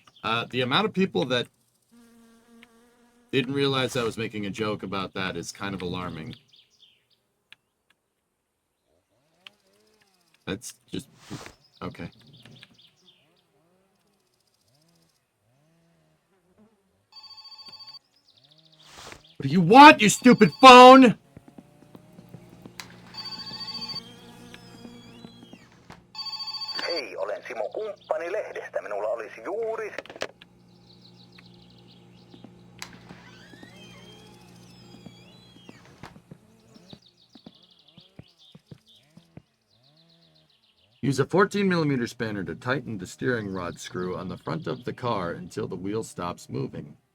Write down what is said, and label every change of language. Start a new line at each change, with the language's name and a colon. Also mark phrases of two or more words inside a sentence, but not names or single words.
English: The amount of people that didn't realize I was making a joke about that is kind of alarming. That's just... Okay. What do you want, you stupid phone?
Finnish: Hei, olen Simo Kumppani-lehdestä. Minulla olisi juuri...
English: Use a 14mm spanner to tighten the steering rod screw on the front of the car until the wheel stops moving.